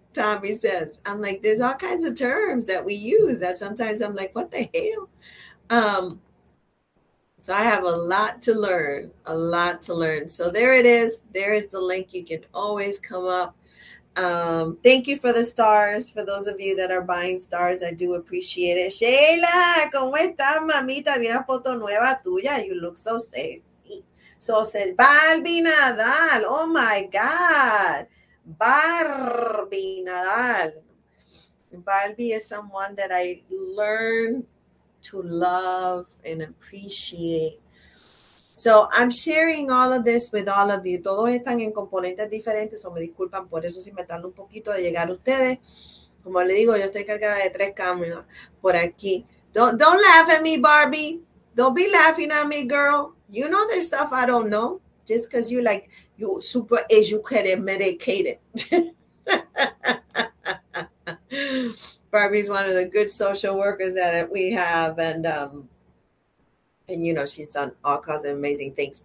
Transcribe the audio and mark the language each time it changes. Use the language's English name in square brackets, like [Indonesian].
[English] Tommy says, I'm like, there's all kinds of terms that we use that sometimes I'm like, what the hell? So I have a lot to learn. So there it is. There is the link. You can always come up. Thank you for the stars. For those of you that are buying stars, I do appreciate it. [Spanish] Sheila, ¿cómo estás, mamita? Vi una foto nueva tuya. [English] You look so sexy. So says Barbie Nadal. Oh my God. Barbie Nadal. Barbie is someone that I learned to love and appreciate. So I'm sharing all of this with all of you. [Spanish] Todos están en componentes diferentes, o me disculpan por eso si me tarda un poquito de llegar a ustedes. Como le digo, yo estoy cargada de 3 cámaras por aquí. [English] Don't laugh at me, Barbie. Don't be laughing at me, girl. You know there's stuff I don't know. Just because you super educated, medicated. Barbie's one of the good social workers that we have, and you know, she's done all kinds of amazing things.